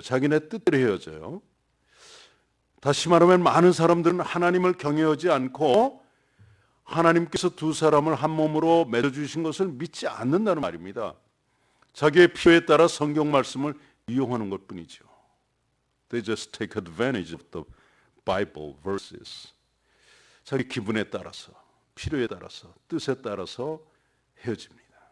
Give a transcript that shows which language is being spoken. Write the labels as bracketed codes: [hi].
[ko] 자기네 뜻대로 헤어져요. 다시 말하면 많은 사람들은 하나님을 경외하지 않고 하나님께서 두 사람을 한 몸으로 맺어주신 것을 믿지 않는다는 말입니다. 자기의 필요에 따라 성경 말씀을 이용하는 것뿐이죠. [en] They just take advantage of the Bible verses. [ko] 자기 기분에 따라서, 필요에 따라서, 뜻에 따라서 헤어집니다.